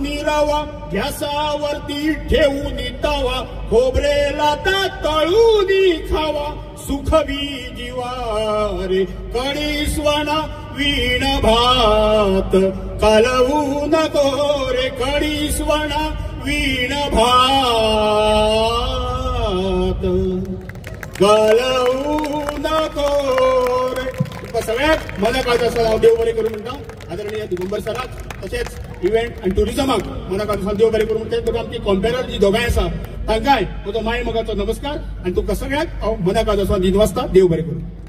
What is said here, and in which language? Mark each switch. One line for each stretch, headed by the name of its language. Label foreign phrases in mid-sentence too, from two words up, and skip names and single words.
Marathi: रवा, गॅसावरती ठेवून तवा, खोबरेला तळून खावा, सुखवी जीवा रे, कडी स्वणा वीण भात कालवू नको रे, कडी स्वणा वीण भात कालवू नको रे.
Konkani: सगळ्यात मनाकाळचा असं हांव देव बरें करूं म्हणटा आदरणीय दिगंबर सराक, तशेंच इव्हेंट आनी टुरिजमाक मनाकाळचा देव बरें करूं म्हणटा. तुका आमची कॉम्पेरर जी दोगांय आसा तांकांय म्हजो माय मोगाचो नमस्कार, आनी तुमकां सगळ्याक हांव मनाकाळचा दिनवासता देव बरें करूं.